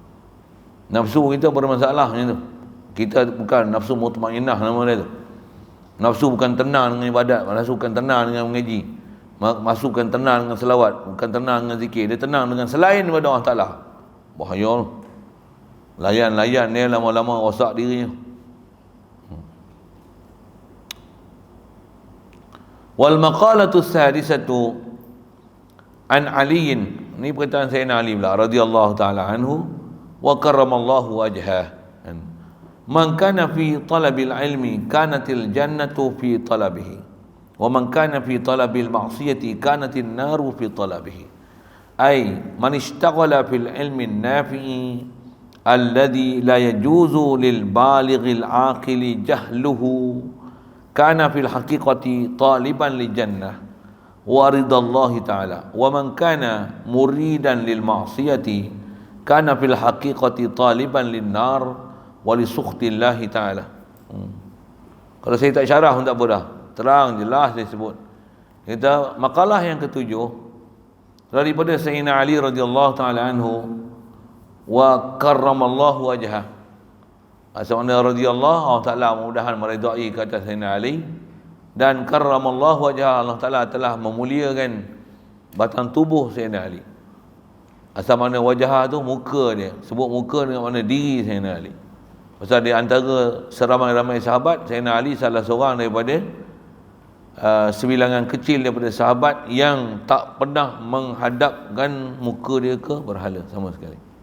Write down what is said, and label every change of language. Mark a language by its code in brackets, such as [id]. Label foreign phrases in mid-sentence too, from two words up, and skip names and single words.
[ms] Nafsu kita bermasalah macam tu. Kita bukan nafsu mutmainnah nama dia tu. Nafsu bukan tenang dengan ibadat, nafsu bukan tenang dengan mengaji, nafsu bukan tenang dengan selawat, bukan tenang dengan zikir. Dia tenang dengan selain daripada Allah Ta'ala. Bahaya. Layan-layan dia lama-lama rosak dirinya. [ar] والمقالة السادسة عن علي, [ms] ini perkataan Sayyidina Ali pula [ar] رضي الله تعالى عنه، وكرم الله وجهه، من كان في طلب العلم كانت الجنة في طلبه، ومن كان في طلب المعصية كانت النار في طلبه. أي من اشتغل في العلم النافع الذي لا يجوز للبالغ العاقل جهله كان في الحقيقة طالبا للجنة ورضا الله تعالى، ومن كان مريدا للمعصية كان في الحقيقة طالبا للنار ولسخط الله تعالى. [ms] Kalau saya tak syarah pun tak apa dah, terang jelas dia sebut. Kita makalah yang ketujuh daripada Sayyidina Ali [ar] رضي الله تعالى عنه، وكرم الله وجهه. [ms] Asal-asal radhiyallahu, Allah Ta'ala mudah-mudahan meridai kata Sayyidina Ali, dan [ar] كرم الله وجهه, [ms] Allah Ta'ala telah memuliakan batang tubuh Sayyidina Ali. Asal mana wajah tu muka dia, sebut muka dengan mana diri Sayyidina Ali. Pasal di antara seramai-ramai sahabat, Sayyidina Ali salah seorang daripada sebilangan kecil daripada sahabat yang tak pernah menghadapkan muka dia ke berhala sama sekali.